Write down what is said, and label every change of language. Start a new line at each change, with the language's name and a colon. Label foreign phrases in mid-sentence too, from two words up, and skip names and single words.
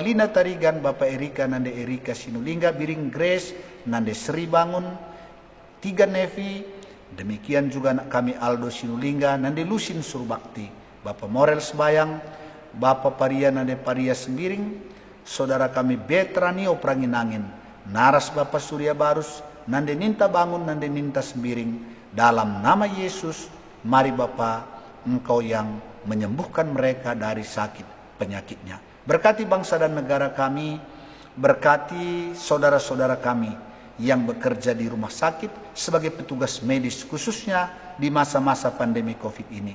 Indonesian: Lina Tarigan, Bapak Erika Nande Erika Sinulingga, Biring Grace, Nande Sri Bangun, Tiga Nevi, demikian juga anak kami Aldo Sinulingga, Nande Lusin Surbakti, Bapak Morel Sebayang, Bapak Paria Nande Paria Sembiring, saudara kami Betranio Pranginangin, Naras Bapak Surya Barus, Nande Ninta Bangun, Nande Ninta Sembiring, dalam nama Yesus, mari Bapak, Engkau yang menyembuhkan mereka dari sakit penyakitnya. Berkati bangsa dan negara kami, berkati saudara-saudara kami yang bekerja di rumah sakit sebagai petugas medis khususnya di masa-masa pandemi COVID ini.